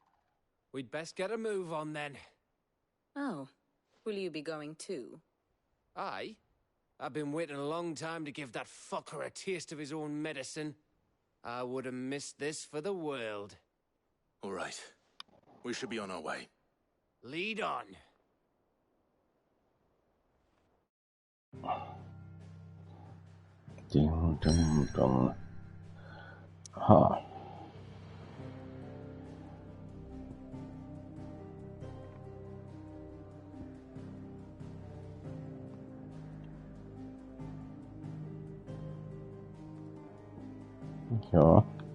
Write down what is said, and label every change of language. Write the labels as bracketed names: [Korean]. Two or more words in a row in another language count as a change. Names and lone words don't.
[English] We'd best get a move on then. Oh, will you be going too? Aye? I've been waiting a long time to give that fucker a taste of his own medicine. I would have missed this for the world. All right. We should be on our way. Lead on. Ding, ding, dong. Aha. Joo.